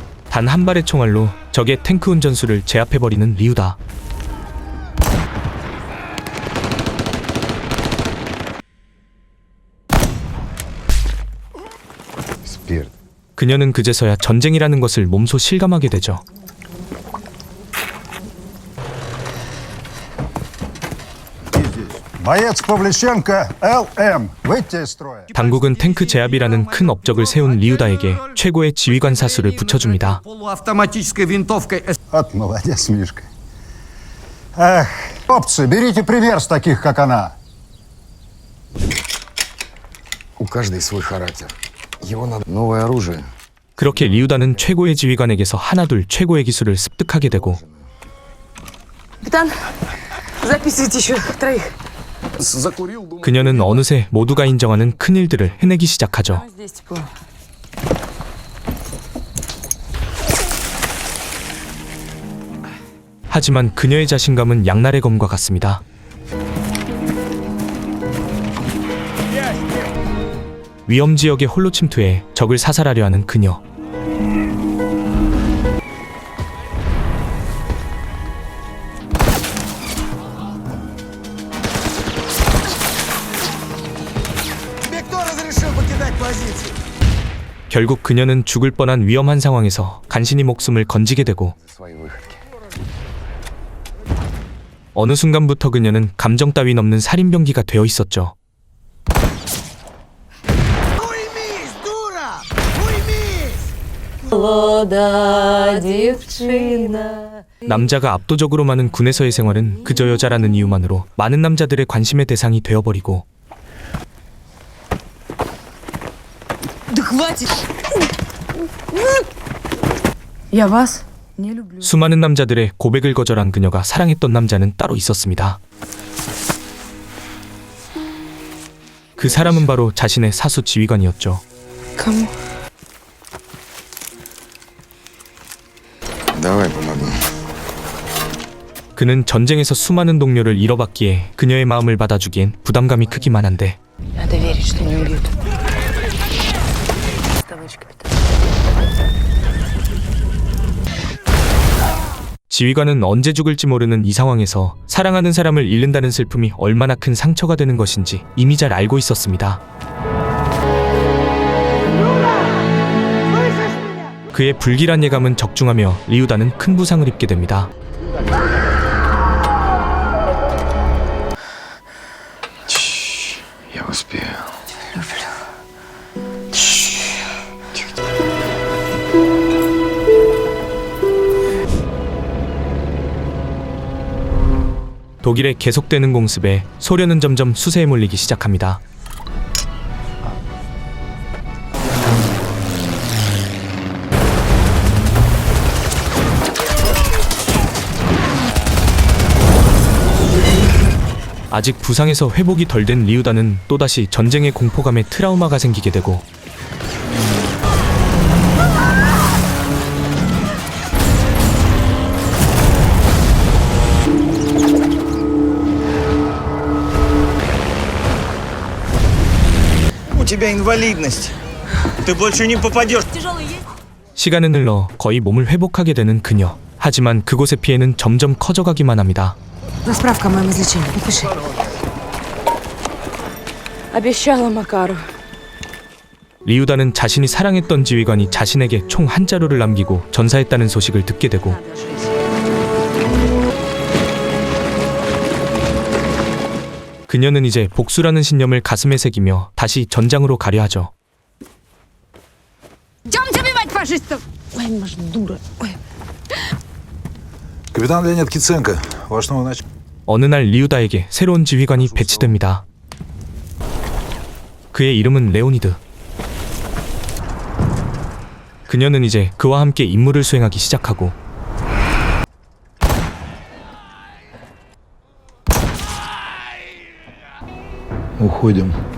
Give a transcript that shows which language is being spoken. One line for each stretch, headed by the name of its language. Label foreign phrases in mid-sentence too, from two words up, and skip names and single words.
Korean: 단 한 발의 총알로 적의 탱크 운전수를 제압해버리는 리우다. 그녀는 그제서야 전쟁이라는 것을 몸소 실감하게 되죠.
Russian: Боец Павличенко, ЛМ. Выйти из строя.
Korean: 당국은 탱크 제압이라는 큰 업적을 세운 리우다에게 최고의 지휘관 사수를 붙여줍니다.
Russian: Полуавтоматической винтовкой Вот молодец, Мишка. Эх, хлопцы, берите пример с таких, как она. У каждой свой характер. Его надо... Новое оружие.
Korean: 그렇게 리우다는 최고의 지휘관에게서 하나둘 최고의 기술을 습득하게 되고
Russian: Капитан, записывайте еще троих. Закурил, думал...
Korean: 그녀는 어느새 모두가 인정하는 큰일들을 해내기 시작하죠.
Russian: Здесь тепло.
Korean: 하지만 그녀의 자신감은 양날의 검과 같습니다. 위험 지역에 홀로 침투해 적을 사살하려 하는 그녀.
Russian: Тебе кто разрешил покидать позицию?
Korean: 결국 그녀는 죽을 뻔한 위험한 상황에서 간신히 목숨을 건지게 되고
Russian: Свои выходки.
Korean: 어느 순간부터 그녀는 감정 따윈 없는 살인병기가 되어 있었죠.
Russian: Уймись, дура! Уймись!
Korean: 남자가 압도적으로 많은 군에서의 생활은 그저 여자라는 이유만으로 많은 남자들의 관심의 대상이 되어버리고
Russian: Да хватит! Я вас не люблю.
Korean: 수많은 남자들의 고백을 거절한 그녀가 사랑했던 남자는 따로 있었습니다. 그 사람은 바로 자신의 사수 지휘관이었죠.
Russian: Кому? Давай помогу.
Korean: 그는 전쟁에서 수많은 동료를 잃어봤기에 그녀의 마음을 받아주기엔 부담감이 크기만 한데
Russian: Надо верить, что не убьют. Товарищ капитан.
Korean: 지휘관은 언제 죽을지 모르는 이 상황에서 사랑하는 사람을 잃는다는 슬픔이 얼마나 큰 상처가 되는 것인지 이미 잘 알고 있었습니다. 그의 불길한 예감은 적중하며 리우다는 큰 부상을 입게 됩니다.
Russian: Я успею.
Korean: 독일의 계속되는 공습에 소련은 점점 수세에 몰리기 시작합니다. 아직 부상에서 회복이 덜 된 리우다는 또다시 전쟁의 공포감에 트라우마가 생기게 되고
Russian: У тебя инвалидность. Ты больше не попадешь.
Korean: 시간은 흘러 거의 몸을 회복하게 되는 그녀. 하지만 그곳의 피해는 점점 커져가기만 합니다.
Russian: За справка о моем излечении. Подпиши. Обещала Макару.
Korean: 리우다는 자신이 사랑했던 지휘관이 자신에게 총 한 자루를 남기고 전사했다는 소식을 듣게 되고 그녀는 이제 복수라는 신념을 가슴에 새기며 다시 전장으로 가려 하죠.
Russian: Идемте убивать фашистов! Ой, может, дура. Ой. Капитан Леонид Киценко, ваш новый начальник.
Korean: 어느 날 리우다에게 새로운 지휘관이 배치됩니다. 그의 이름은 레오니드. 그녀는 이제 그와 함께 임무를 수행하기 시작하고
Russian: Уходим.